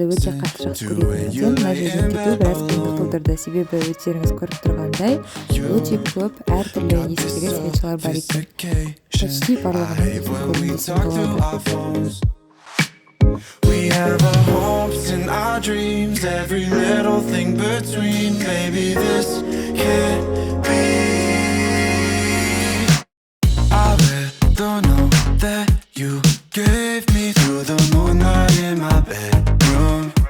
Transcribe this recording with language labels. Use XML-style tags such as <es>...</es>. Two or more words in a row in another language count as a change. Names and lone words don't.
<kk>өте қатты жақсы көретінімізден мына жерден кету біраз қиындық тудырды. Себебі өздеріңіз көріп тұрғандай өте көп әртүрлі иістегі свечалар бар екен. Почти барлығының көбінесе болады.</kk> <en>We have our hopes and our dreams, every little thing between. Maybe this can't be. I read the note that you gave me through the moonlight in my bedroom.</en>